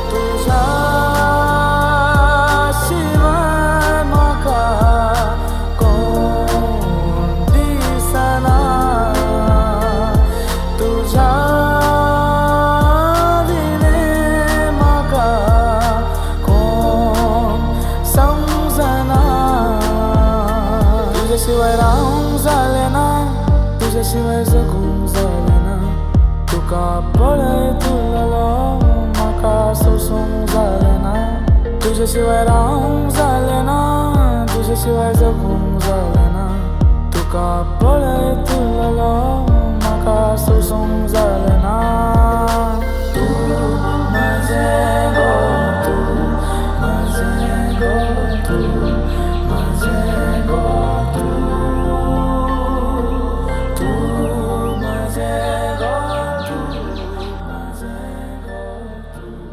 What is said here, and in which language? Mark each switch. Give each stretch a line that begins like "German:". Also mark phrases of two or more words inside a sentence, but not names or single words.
Konkani: शिवाय म्हाका कोण दिसना, तुझ्या विणे म्हाका कोण समजना.
Marathi: तुझ्याशिवाय राहून झाले ना, तुझ्याशिवाय जगून झाले ना,
Konkani: तुका पळय तुला म्हाका सोसूंक झाले ना.
Marathi: तुझ्याशिवाय राहून झाले ना, तुझ्याशिवाय जगून झाले ना,
Konkani: तुका पळय तुला म्हाका सोसूंक झाले ना. तू माझें गो, तू माझें गो, तू माझें गो, तू माझें गो, तू माझें गो.